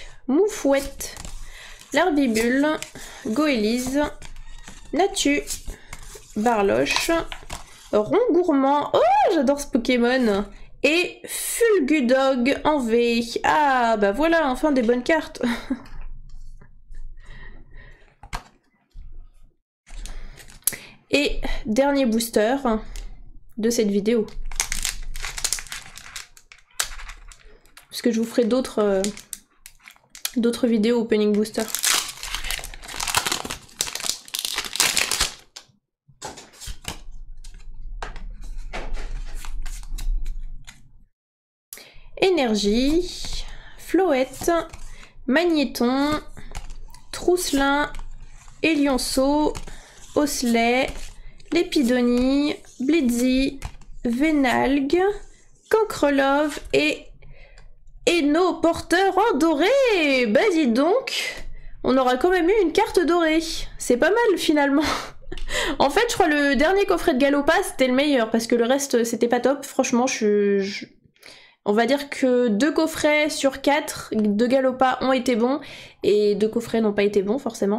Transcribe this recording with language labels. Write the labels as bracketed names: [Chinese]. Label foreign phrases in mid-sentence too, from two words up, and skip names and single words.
[French] Moufouette, Larbibule, Goélise, Natu, Barloche, Rongourmand, oh j'adore ce Pokémon, et Fulgudog en V. Ah bah voilà, enfin des bonnes cartes. Et dernier booster de cette vidéo. Parce que je vous ferai d'autres vidéos [English] opening booster. [French] Énergie, Floette, Magnéton, Trousselin, Élionceau, Osselet, Lépidonie, Blitzy, Vénalgue, Cancrelove et nos porteurs en doré. Bah dis donc, on aura quand même eu une carte dorée. C'est pas mal finalement. En fait, je crois le dernier coffret de Galopa c'était le meilleur parce que le reste c'était pas top. Franchement, on va dire que 2 coffrets sur 4 de Galopa ont été bons et 2 coffrets n'ont pas été bons forcément.